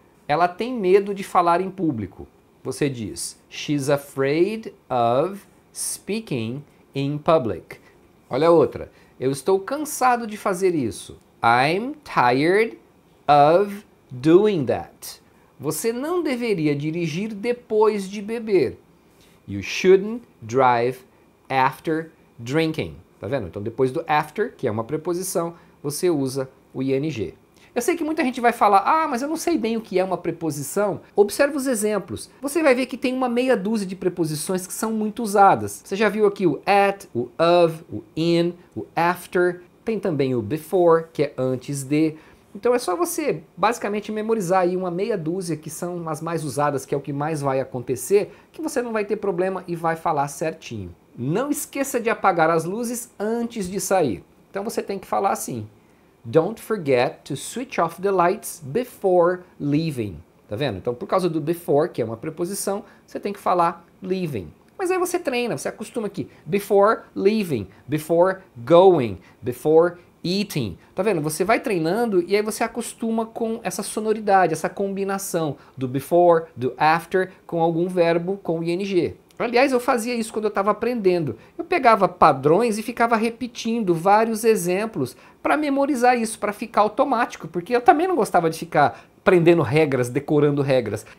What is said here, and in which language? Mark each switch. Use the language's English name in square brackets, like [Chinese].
[Portuguese] Ela tem medo de falar em público. Você diz, [English] she's afraid of speaking in public. [Portuguese] Olha a outra. Eu estou cansado de fazer isso. [English] I'm tired of doing that. [Portuguese] Você não deveria dirigir depois de beber. [English] You shouldn't drive after drinking. [Portuguese] Tá vendo? Então depois do after, que é uma preposição, você usa o ing. Eu sei que muita gente vai falar, ah, mas eu não sei bem o que é uma preposição. Observe os exemplos. Você vai ver que tem uma meia dúzia de preposições que são muito usadas. Você já viu aqui o at, o of, o in, o after. Tem também o before, que é antes de. Então é só você basicamente memorizar aí uma meia dúzia que são as mais usadas, que é o que mais vai acontecer, que você não vai ter problema e vai falar certinho. Não esqueça de apagar as luzes antes de sair. Então você tem que falar assim. [English] Don't forget to switch off the lights before leaving. [Portuguese] Tá vendo? Então por causa do before, que é uma preposição, você tem que falar leaving. Mas aí você treina, você acostuma aqui. [English] Before leaving, before going, before eating. [Portuguese] Tá vendo? Você vai treinando e aí você acostuma com essa sonoridade, essa combinação do before, do after, com algum verbo com ing. Aliás, eu fazia isso quando eu estava aprendendo. Eu pegava padrões e ficava repetindo vários exemplos para memorizar isso, para ficar automático, porque eu também não gostava de ficar aprendendo regras, decorando regras.